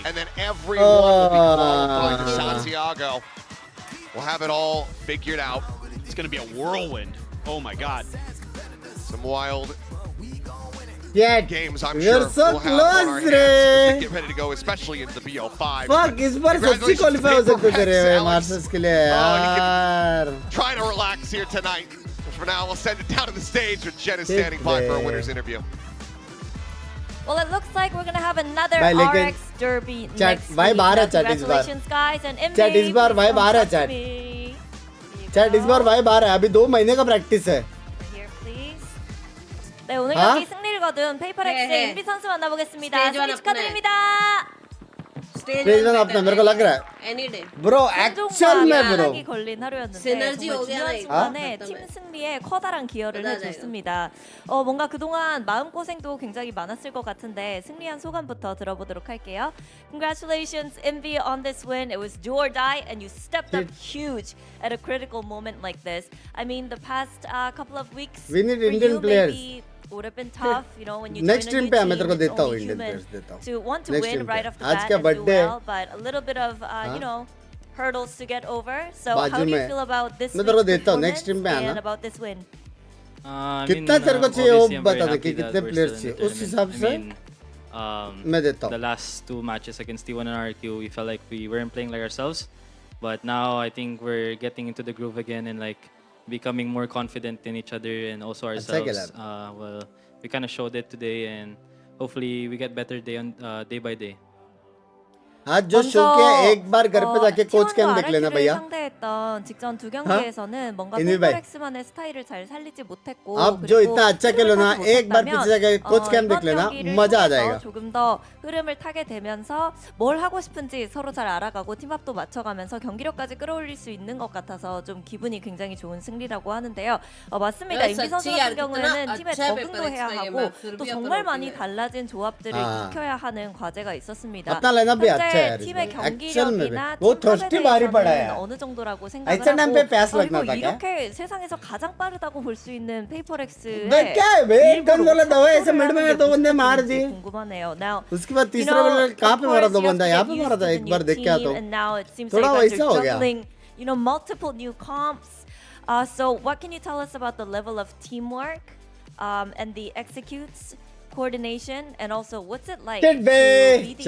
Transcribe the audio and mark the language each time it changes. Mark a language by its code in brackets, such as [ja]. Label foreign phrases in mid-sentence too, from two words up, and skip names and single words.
[en] And then everyone will be qualified to Santiago. We'll have it all figured out. It's going to be a whirlwind. Oh my God. Some wild games, I'm we sure are so we'll have on our close, hands as we get ready to go, especially into the BO5. Fuck, [hi] इस बार सच्ची qualify हो सकते थे Masters के लिए यार. [en] Try to relax here tonight. But for now, we'll send it down to the stage with Jen is standing by for a winner's interview. Well, it looks like we're gonna have another [hi] भाई, [en] RX Derby Chat, next [hi] भाई [en] week. [hi] बाहर है chat इस बार. [en] Congratulations, guys, and [hi] Chat इस बार भाई बाहर है chat. चैट इस बार वाइब आ रहा है. अभी 2 महीने का प्रैक्टिस है. [en] Here, please. [ko] 네, 오늘 아? 경기 승리를 거둔 페이퍼렉스의 인비 선수 만나보겠습니다. 스테이지 승리 원 축하드립니다. [hi] स्टेज वन अपना मेरे को लग रहा है. [en] any day [hi] Bro, actual में bro. [ko] 이 걸린 하루였는데 시너지 정말 오게 중요한 하나 순간에 있고. 팀 승리에 커다란 기여를 맞아요. 해줬습니다. 뭔가 그동안 마음고생도 굉장히 많았을 것 같은데 승리한 소감부터 들어보도록 할게요. [en] Congratulations, Envy, on this win. It was do or die, and you stepped up huge at a critical moment like this. I mean, the past couple of weeks We need for Indian you players. maybe would have been tough, you know, when you Next join a stream new [hi] पे मैं [en] team, [hi] तेरे को [en] it's [hi] देता हूँ [en] only Indian human [hi] players देता हूँ. [en] to want to Next win stream right [hi] पे. [en] off the [hi] आज [en] bat [hi] क्या [en] and do [hi] birthday है? [en] well, but a little bit of, you know, hurdles to get over. So [hi] बाजू [en] how do you [hi] में. [en] feel about this [hi] मैं तेरे को [en] week's [hi] देता हूँ. [en] Next performance [hi] stream पे आना. [en] and about this win? [hi] कितना तेरे को चाहिए वो बता दे कि कितने players चाहिए. उस हिसाब से मैं देता हूँ. [en] The last 2 matches against T1 and RQ, we felt like we weren't playing like ourselves. But now I think we're getting into the groove again and like becoming more confident in each other and also ourselves. Well, we kind of showed it today, and hopefully we get better day by day. [hi] आज जो शो किया एक बार घर पे जाके [en] coach cam [hi] देख लेना भैया. [ko] 상대했던 직전 두 경기에서는 뭔가 [hi] इन्हीं भाई. [ko] 페이퍼렉스만의 스타일을 잘 살리지 못했고 [hi] आप जो इतना अच्छा खेलो ना एक बार पीछे जाके [en] coach cam [hi] देख ले나 मजा आ जाएगा. [ko] 조금 더 흐름을 타게 되면서 뭘 하고 싶은지 서로 잘 알아가고 팀합도 맞춰가면서 경기력까지 끌어올릴 수 있는 것 같아서 좀 기분이 굉장히 좋은 승리라고 하는데요. 맞습니다. 인비 선수 같은 경우에는 팀에 적응도 해야 하고 또 정말 많이 달라진 조합들을 익혀야 하는 과제가 있었습니다. [hi] अपना लाइनअप भी अच्छा है यार. [ko] 팀의 [hi] एक्चुअल में [ko] 경기력이나 [hi] वो [ko] 팀 [hi] थर्स्टी भारी पड़ा है. [ko] 어느 정도라고 생각을 [hi] ऐसे टाइम पे [ko] 하고 [hi] प्यास लगना [ko] 그리고 [hi] था क्या? [ko] 이렇게 세상에서 가장 빠르다고 볼 수 있는 페이퍼렉스의 [hi] बे क्या है बे एक गन वाला दवा ऐसे मिड में 2 बंदे मार दिए. [ko] 궁금하네요. Now, [hi] उसके बाद तीसरा वाला कहाँ पे मारा 2 बंदा यहाँ पे मारा था एक बार देख के आता [en] and now it seems [hi] थोड़ा [en] like [hi] वैसा [en] you're [hi] हो गया. [en] juggling, you know, multiple new comps. So what can you tell us about the level of teamwork and the executes, coordination, and also what's it like to be the